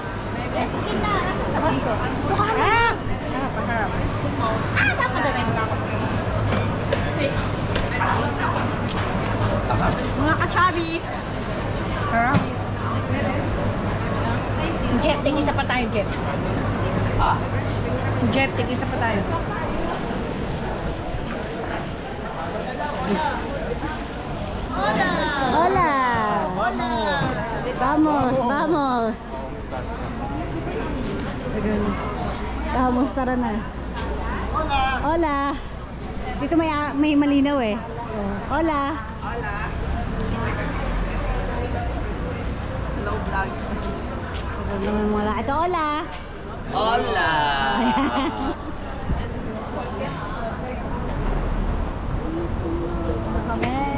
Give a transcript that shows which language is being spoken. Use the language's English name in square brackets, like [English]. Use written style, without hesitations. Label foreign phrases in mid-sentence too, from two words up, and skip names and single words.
[Filipino] Harap! Mga kachabi. Jeff, tig-isa pa tayo, Jeff. Jeff, tig-isa pa tayo. [Spanish] Hola. Vamos, vamos. Vamos, [Filipino] tara na. Hola. Dito may malinaw eh. [Spanish] Hola. [English] Hello vlog. [Filipino] Ito, [Spanish] hola. Hola! [Filipino] Kami.